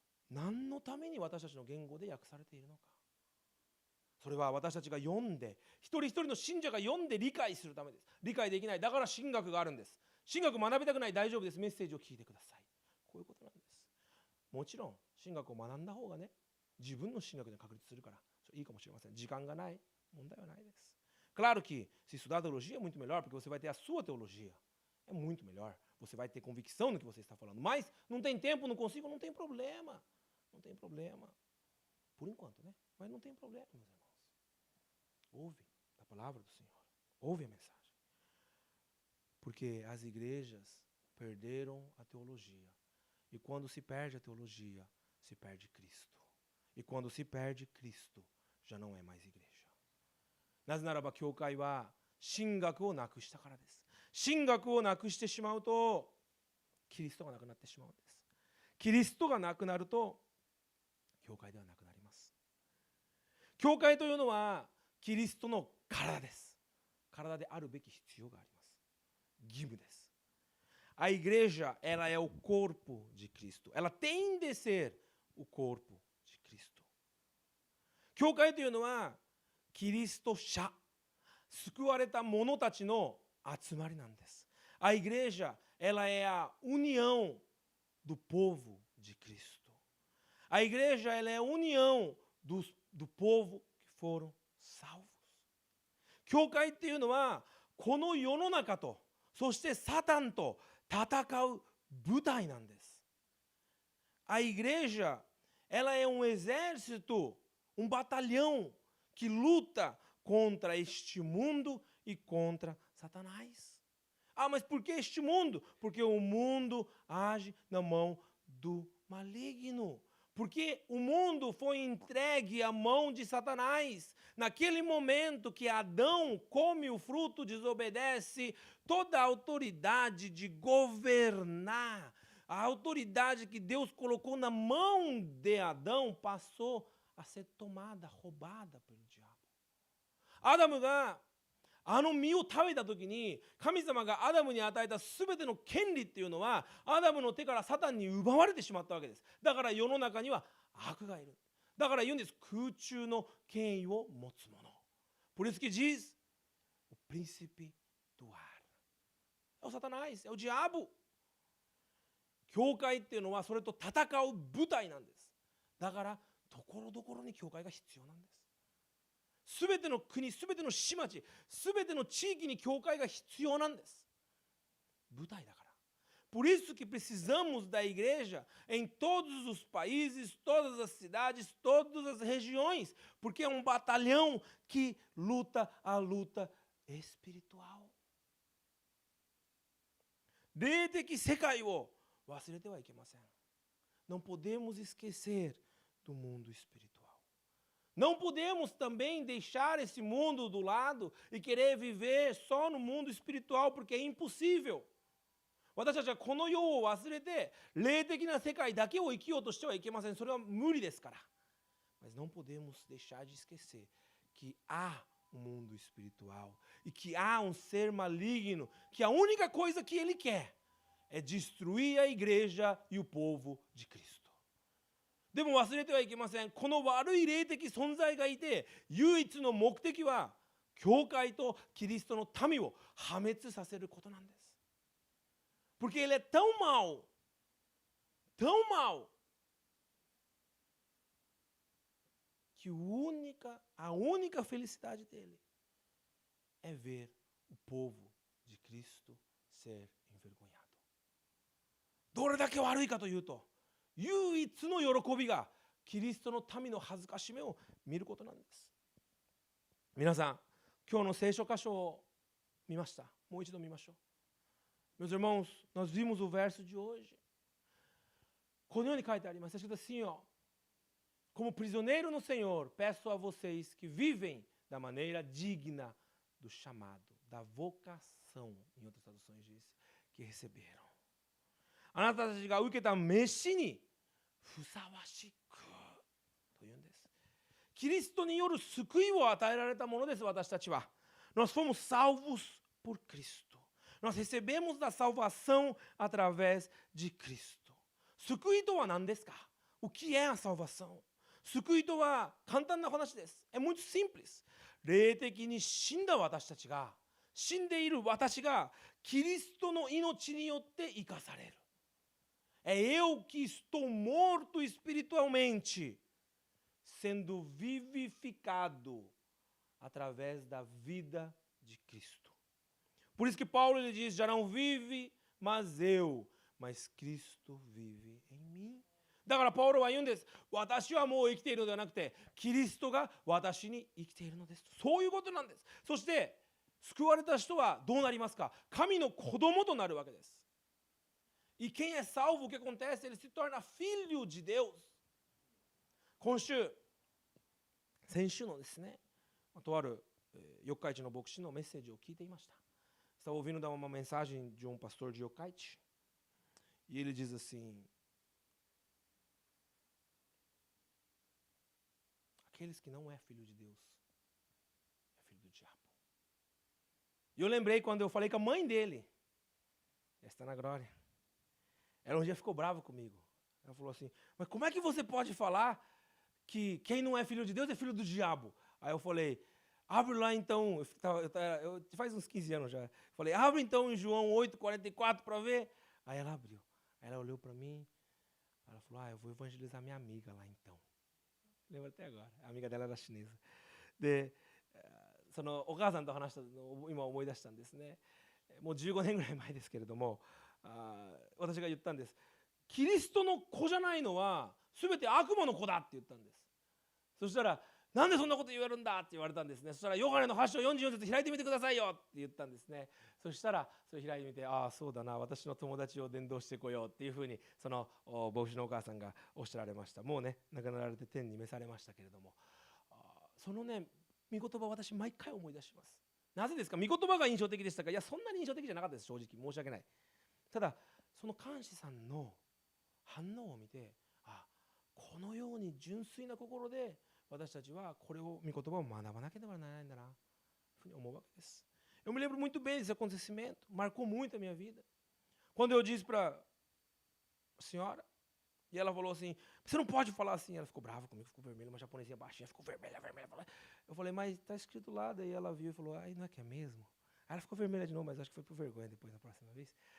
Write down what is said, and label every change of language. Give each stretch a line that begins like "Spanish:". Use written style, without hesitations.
Japanese: 何のために私たちの言語で訳されているのか。それは私たちが読んで、一人一人の信者が読んで理解するためです。理解できない。だから神学があるんです。神学学びたくない。大丈夫です。メッセージを聞いてください。こういうことなんです。もちろん、神学を学んだ方がね、自分の神学で確立するから、いいかもしれません。時間がない。問題はないです。
Portuguese: Claro que, se estudar teologia é muito melhor, porque você vai ter a sua teologia. É muito melhor. Você vai ter convicção no que você está falando. Mas, não tem tempo, não consigo, não tem problema. Não tem problema. Por enquanto, né? Mas não tem problema, meus irmãos. Ouve a palavra do Senhor. Ouve a mensagem. Porque as igrejas perderam a teologia. E quando se perde a teologia, se perde Cristo. E quando se perde Cristo, já não é mais igreja.
Japanese: なぜならば教会は神学をなくしたからです。神学をなくしてしまうと、キリストがなくなってしまうんです。キリストがなくなると、教会ではなくなります。教会というのはキリストの体です。体であるべき必要があります。義務です。
Portuguese: A igreja, ela é o corpo de Cristo. Ela tem de ser o corpo de Cristo.
Japanese: 教会というのはキリスト者、救われた者たちの集まりなんです。
Portuguese: A igreja, ela é a união do povo de Cristo. A igreja, ela é a união do povo que foram salvos.
Japanese: 教会っていうのはこの世の中と、そしてサタンと戦う部隊なんです。
Portuguese: A igreja, ela é um exército, um batalhão que luta contra este mundo e contra Satanás. Mas por que este mundo? Porque o mundo age na mão do maligno. Porque o mundo foi entregue à mão de Satanás. Naquele momento que Adão come o fruto, desobedece, toda a autoridade de governar, a autoridade que Deus colocou na mão de Adão passou a ser tomada, roubada pelo diabo.
Japanese: アダムが実を食べた時に、神様がアダムに与えた全ての権利っていうのはアダムの手からサタンに奪われてしまったわけです。だから世の中には悪がいる。だから言うんです。空中の権威を持つ者。
Portuguese: Por isso que diz o príncipe do ar. É o Satanás, é o diabo.
Japanese: 教会っていうのはそれと戦う部隊なんです。だからところどころに教会が必要なんです。すべての国、すべての市町、すべての地域に教会が必要なんです。部隊だから。
Portuguese: Por isso que precisamos da igreja em todos os países, todas as cidades, todas as regiões, porque é um batalhão que luta a luta espiritual.
Japanese: 霊的世界を忘れてはいけません。
Portuguese: Não podemos esquecer do mundo espiritual. Não podemos também deixar esse mundo do lado e querer viver só no mundo espiritual, porque é impossível.
Japanese: 私たちはこの世を忘れて霊的な世界だけを生きようとしてはいけません。それは無理ですから。
Portuguese: Mas não podemos deixar de esquecer que há um mundo espiritual e que há um ser maligno que a única coisa que ele quer é destruir a igreja e o povo de Cristo.
Japanese: でも忘れてはいけません。この悪い霊的存在がいて、唯一の目的は教会とキリストの民を破滅させることなんです。
Portuguese: Porque ele é tão mau, que a única felicidade dele é ver o povo de Cristo ser envergonhado.
Japanese: どれだけ悪いかというと、唯一の喜びがキリストの民の恥ずかしめを見ることなんです。皆さん、今日の聖書箇所を見ました。もう一度見ましょう。
Portuguese: Meus irmãos, nós vimos o verso de hoje.
Japanese: このように書いてあります。
Portuguese: Está escrito assim, ó. Como prisioneiro no Senhor, peço a vocês que vivem da maneira digna do chamado, da vocação, em outras traduções diz, que receberam.
Japanese: あなたたちが受けた召しにふさわしくというんです。キリストによる救いを与えられたものです、私たちは。
Portuguese: Nós fomos salvos por Cristo. Nós recebemos da salvação através de Cristo.
Japanese: 救いとは何ですか？
Portuguese: O que é a salvação?
Japanese: 救いとは簡単な話です。
Portuguese: É muito simples.
Japanese: 霊的に死んだ私たちが、死んでいる私がキリストの命によって生かされる。
Portuguese: É eu que estou morto espiritualmente, sendo vivificado através da vida de Cristo. Por isso que Paulo ele diz, já não vive mas eu, mas Cristo vive em mim.
Japanese: だからパウロは言うんです。私はもう生きているのではなくて、キリストが私に生きているのです。そういうことなんです。そして、救われた人はどうなりますか？神の子供となるわけです。
Portuguese: E quem é salvo, o que acontece? Ele se torna filho de Deus.
Japanese: 先週のですね、とある四日市の牧師のメッセージを聞いていました。
Portuguese: Estava ouvindo dar uma mensagem de um pastor de Yokkaichi. E ele diz assim: aqueles que não é filho de Deus, é filho do diabo. E eu lembrei quando eu falei com a mãe dele, está na glória. Ela um dia ficou brava comigo. Ela falou assim, mas como é que você pode falar que quem não é filho de Deus é filho do diabo? Aí eu falei, abre lá então, eu faz uns 15 anos já. Falei, abre então em João 8:44 para ver. Aí ela abriu. Aí ela olhou para mim, ela falou, eu vou evangelizar minha amiga lá então. Lembra até agora. A amiga dela era chinesa.
Japanese: で、そのお母さんと話したのを今思い出したんですね。もう15年ぐらい前ですけれども、私が言ったんです。キリストの子じゃないのは全て悪魔の子だって言ったんです。そしたら、なんでそんなこと言えるんだって言われたんですね。そしたら、ヨハネの8章44節開いてみてくださいよって言ったんですね。そしたら、それ開いてみて、そうだな、私の友達を伝道してこようっていうふうに、その牧師のお母さんがおっしゃられました。もうね、亡くなられて天に召されましたけれども、そのね、御言葉を私毎回思い出します。なぜですか？御言葉が印象的でしたか？いや、そんなに印象的じゃなかったです、正直。申し訳ない。ただ、その監視さんの反応を見て、このように純粋な心で私たちはこれを、御言葉を学ばなければならないんだな、というふうに思うわけです。
Portuguese: Eu me lembro muito bem desse acontecimento, marcou muito a minha vida. Quando eu disse para a senhora, e ela falou assim, você não pode falar assim. Ela ficou brava comigo, ficou vermelha, uma japonesinha baixinha, ficou vermelha. Eu falei, mas está escrito lá. Daí ela viu e falou, não é que é mesmo? Aí ela ficou vermelha de novo, mas acho que foi por vergonha depois, na próxima vez.